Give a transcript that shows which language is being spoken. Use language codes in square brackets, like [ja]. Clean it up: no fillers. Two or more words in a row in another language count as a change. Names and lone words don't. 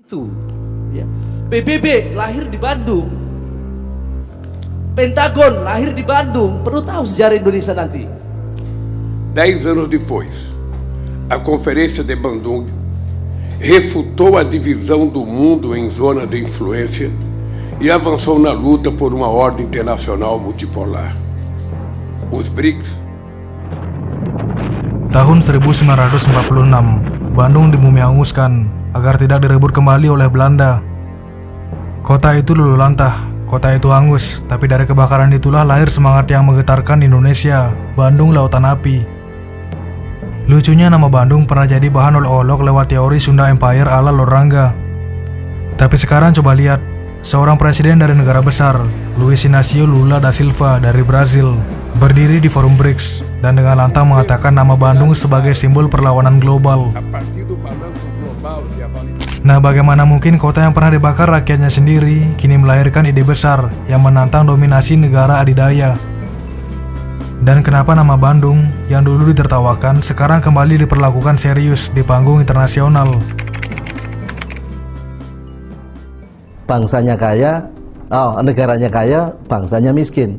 [id] Itu, ya. PBB lahir di Bandung, Pentagon lahir di Bandung. Perlu tahu sejarah Indonesia nanti. [pt] 10 anos depois, a Conferência de Bandung refutou a divisão do mundo em zonas de influência e avançou na luta por uma ordem internacional multipolar. Os BRICS. [id] Tahun 1946, Bandung dibumianguskan agar tidak direbut kembali oleh Belanda. Kota itu luluh lantah, kota itu hangus, tapi dari kebakaran itulah lahir semangat yang menggetarkan Indonesia, Bandung Lautan Api. Lucunya nama Bandung pernah jadi bahan olok-olok lewat teori Sunda Empire ala Lord Rangga. Tapi sekarang coba lihat, seorang presiden dari negara besar, Luiz Inácio Lula da Silva dari Brazil, berdiri di forum BRICS dan dengan lantang mengatakan nama Bandung sebagai simbol perlawanan global. [pt] A partir do balanço global de avaliação. [id] Nah, bagaimana mungkin kota yang pernah dibakar rakyatnya sendiri kini melahirkan ide besar yang menantang dominasi negara adidaya? Dan kenapa nama Bandung yang dulu ditertawakan sekarang kembali diperlakukan serius di panggung internasional? Bangsanya kaya, negaranya kaya, bangsanya miskin.